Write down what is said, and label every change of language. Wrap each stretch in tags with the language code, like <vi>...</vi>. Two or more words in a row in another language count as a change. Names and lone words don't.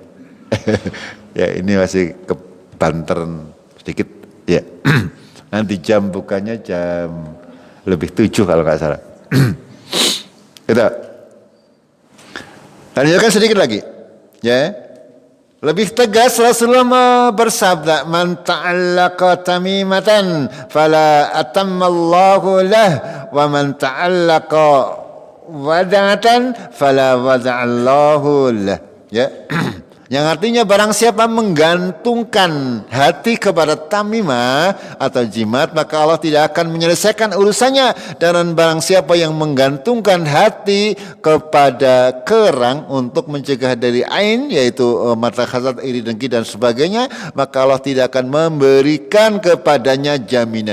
<id>Ya, ini masih kebanteran sedikit ya. Nanti jam bukanya jam lebih 7 kalau nggak salah. Kita lanjutkan sedikit lagi ya. Lebih tegas Rasulullah bersabda,</id> <ar>من تعلق تميمة فلا أتم الله له ومن تعلق ودعة فلا ودع الله له. Ya.</ar> <id>Yang artinya barang siapa menggantungkan hati kepada tamimah atau jimat, maka Allah tidak akan menyelesaikan urusannya. Dan barang siapa yang menggantungkan hati kepada kerang untuk mencegah dari ain, yaitu mata hasad, iri, dengki dan sebagainya, maka Allah tidak akan memberikan kepadanya jaminan.</id>